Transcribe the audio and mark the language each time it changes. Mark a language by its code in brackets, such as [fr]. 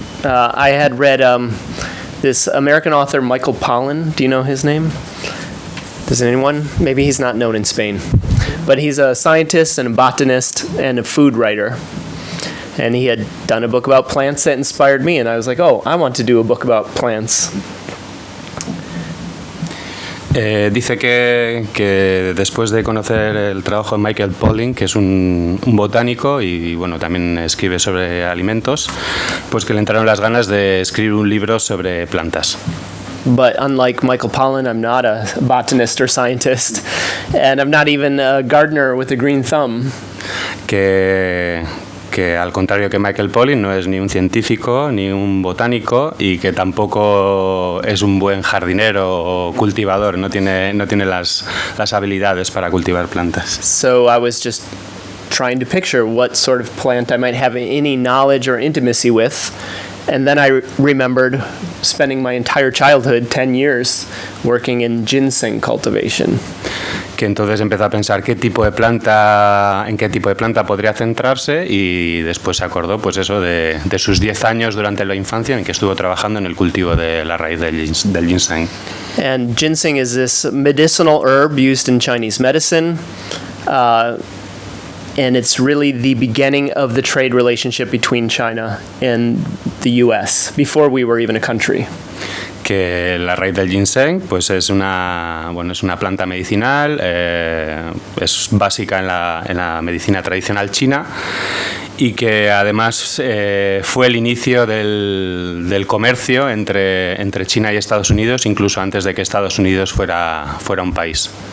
[en] I had read this American author, Michael Pollan. Do you know his name? Does anyone? Maybe he's not known in Spain. But he's a scientist and a botanist and a food writer. And he had done a book about plants that inspired me. And I was like, oh, I want to do a book about plants. [es] Dice que después de conocer el trabajo de Michael Pollan, que es un botánico y bueno, también escribe sobre alimentos, pues que le entraron las ganas de escribir un libro sobre plantas. [en] But unlike Michael Pollan, I'm not a botanist or scientist, and I'm not even a gardener with a green thumb. [es] Que al contrario que Michael Pollan no es ni un científico ni un botánico y que tampoco es un buen jardinero o cultivador, no tiene las habilidades para cultivar plantas. [en] So I was just trying to picture what sort of plant I might have any knowledge or intimacy with. And then I remembered spending my entire childhood, 10 years, working in ginseng cultivation. [es] Que entonces empezó a pensar en qué tipo de planta podría centrarse y después se acordó pues eso de sus 10 años durante la infancia en que estuvo trabajando en el cultivo de la raíz del ginseng. [en] And ginseng is this medicinal herb used in Chinese medicine. And it's really the beginning of the trade relationship between China and the U.S. before we were even a country. [es] Que la raíz del ginseng pues es una planta medicinal, es básica en la medicina tradicional china y que además fue el inicio del comercio entre China y Estados Unidos, incluso antes de que Estados Unidos fuera un país.